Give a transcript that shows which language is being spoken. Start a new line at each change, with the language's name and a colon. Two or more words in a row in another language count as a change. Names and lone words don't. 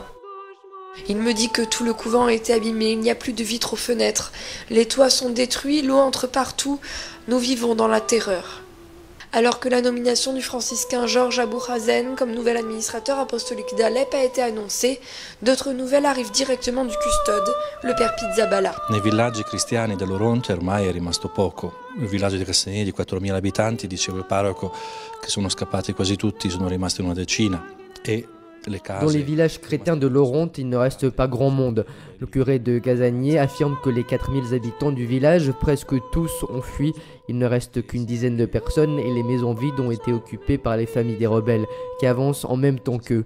French: Il me dit que tout le couvent a été abîmé, il n'y a plus de vitres aux fenêtres, les toits sont détruits, l'eau entre partout, nous vivons dans la terreur. Alors que la nomination du franciscain Georges Abou-Hazen comme nouvel administrateur apostolique d'Alep a été annoncée, d'autres nouvelles arrivent directement du custode, le père Pizzaballa.
Italian: Nei villaggi cristiani dell'Oronte ormai è rimasto poco. Il villaggio di Castagnini di 4.000 abitanti, diceva il parroco, che sono scappati quasi tutti, sono rimasti una decina.
French: Dans les villages chrétiens de l'Oronte, il ne reste pas grand monde. Le curé de Gazagnier affirme que les 4000 habitants du village, presque tous ont fui. Il ne reste qu'une dizaine de personnes et les maisons vides ont été occupées par les familles des rebelles qui avancent en même temps qu'eux.